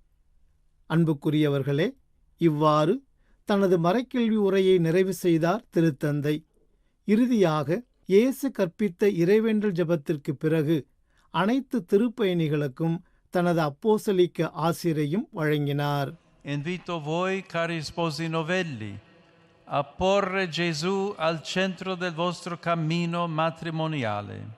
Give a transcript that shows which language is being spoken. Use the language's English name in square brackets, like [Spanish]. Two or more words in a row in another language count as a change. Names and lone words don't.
[Tamil] அன்புக்குரியவர்களே, இவ்வாறு தனது மறைக்கல்வி உரையை நிறைவு செய்தார் திருத்தந்தை. இறுதியாக இயேசு கற்பித்த இறைவேண்டல் ஜெபத்திற்கு பிறகு அனைத்து திருப்பயணிகளுக்கும் தனது அப்போஸ்தலிக்க ஆசிரையும் வழங்கினார். [Italian] Invito voi, cari sposi novelli, a porre Gesù al centro del vostro cammino matrimoniale.